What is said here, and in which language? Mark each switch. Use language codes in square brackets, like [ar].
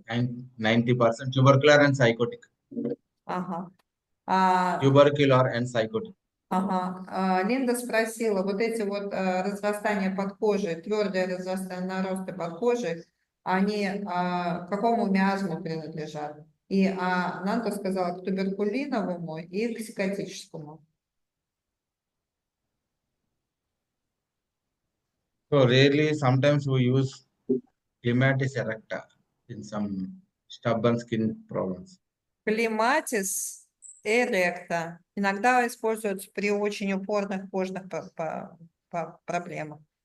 [en] 90% tubercular and psychotic. Tubercular and psychotic. [ru] Линда спросила, вот эти вот разрастания под кожей, твердые разрастания, наросты под кожей, они к какому миазму принадлежат? И Нанта сказала к туберкулиновому и к психотическому. [en] So rarely, sometimes we use clematis erecta in some stubborn skin problems. [ru] Клематис эректа иногда используются при очень упорных кожных проблемах.